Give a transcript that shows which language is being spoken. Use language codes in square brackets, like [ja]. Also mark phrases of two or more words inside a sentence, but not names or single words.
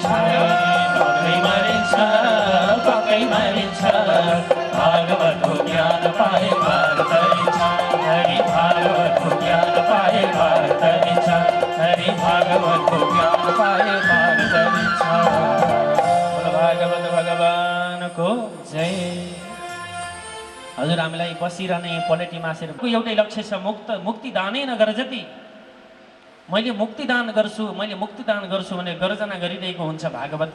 [ne] पक्कै मरिन्छ पक्कै मरिन्छ भागवतको ज्ञान पाए पार तरिन्छ हरि भागवतको ज्ञान पाए पार तरिन्छ हरि भागवतको ज्ञान पाए पार तरिन्छ भागवत भगवानको जय। हजुर हामीलाई बसिरहने पलेटी मासेर एउटै लक्ष्य छ मुक्तिदानै नगर जति मैले मुक्तिदान गर्छु भने गर्जना गरिरहेको हुन्छ भागवतले।